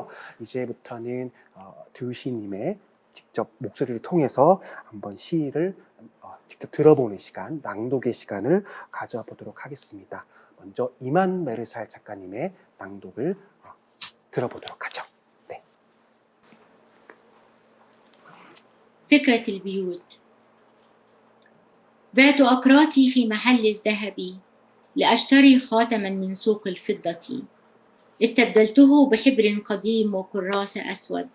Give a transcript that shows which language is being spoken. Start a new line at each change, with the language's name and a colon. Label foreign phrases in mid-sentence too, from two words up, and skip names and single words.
Korean: 이제부터는 두 시인님의 직접 목소리를 통해서 한번 시를 직접 들어보는 시간, 낭독의 시간을 가져보도록 하겠습니다. 먼저 이만 메르살 작가님의 낭독을 들어보도록 하죠. 네.
Arabic: فكرة البيوت. بعت أقراطي في محل الذهب لأشتري خاتما من سوق الفضة، استبدلته بحبر قديم وكراس أسود.